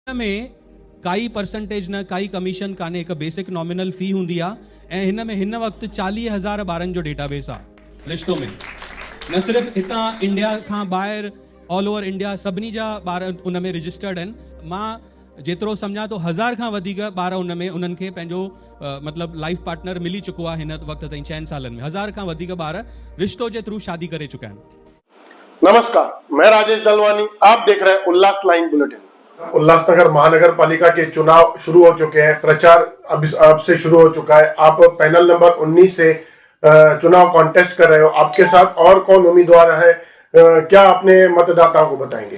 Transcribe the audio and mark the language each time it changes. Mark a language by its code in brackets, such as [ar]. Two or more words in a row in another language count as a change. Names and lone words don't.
[sd] में काई परसेंटेज न काई कमीशन काने एक [en] basic nominal fee [sd] हुंदी आ ऐं हिन में हिन वक्त 40,000 ॿारनि जो डेटाबेस आ रिश्तो में न सिर्फ हितां इंडिया खां ॿाहिरि [en] all over India [sd] सभिनी जा ॿार उन में रजिस्टर्ड आहिनि। मां जेतिरो सम्झां तो 1000 खां वधीक ॿार उन में उन्हनि खे पंहिंजो मतलब [en] life partner [sd] मिली चुको आहे हिन वक्त ताईं 6 सालनि में 1000 खां वधीक ॿार रिश्तो जे थ्रू शादी करे चुका आहिनि। [hi] नमस्कार, मैं राजेश दलवानी, आप देख रहे हैं उल्लास लाइन बुलेटिन। उल्लासनगर महानगर पालिका के चुनाव शुरू हो चुके हैं, प्रचार अब से शुरू हो चुका है। आप पैनल नंबर 19 से चुनाव कॉन्टेस्ट कर रहे हो, आपके साथ और कौन उम्मीदवार है, क्या अपने मतदाताओं को बताएंगे?